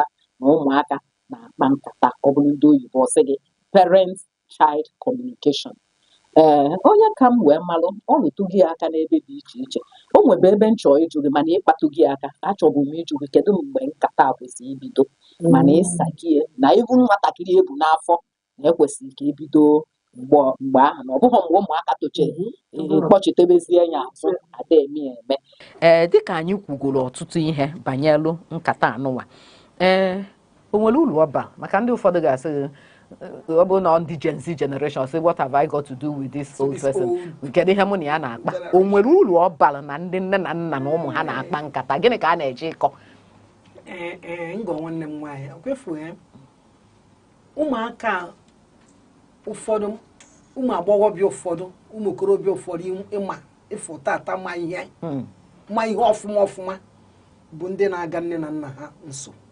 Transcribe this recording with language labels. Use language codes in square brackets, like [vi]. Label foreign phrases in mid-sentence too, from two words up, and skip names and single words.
[ig] na ụmụaka na-akpa nkata ọ bụrụ ndị oyibo sị gị [en] parent child communication [ig] onye ka m wee malụ ọ rụtụghị aka n'ebe dị iche iche o nwebe ebe nchọ ịjụ gị mana ịkpatụ gị aka achọbụ m ịjụ gị kedu mgbe nkata a kwesịrị ibido mana ịsa gị na ibu nwatakịrị ebu n'afọ na ekwesịrị ka ebido mgbe ahụ na ọ bụghị mgbe ụmụaka tochara kpọchitebezie ya azụ ada eme eme dịka anyị kwugoro ọtụtụ ihe banyelụ nkata anụnwa o nwere uru ọba maka ndị ụfọdụ ga-asị ọ bụ na ndị [en] Gen Z generation say what have I got to do with this old person [ig] kedu ihe mụ na ya na-akpa o nwere uru ọ bara na ndị nne na nna na ụmụ ha na-akpa nkata gịnị ka a na-eje ịkọ ngọ nwanne m nwaanyị okwefu ya ụmụaka ụfọdụ ụmụ agbọghọbịa ụfọdụ ụmụ okorobịa ụfọdụ ịma ịfụ tata ma ihe ọfụma bụ ndị na-aga nne na nna ha nso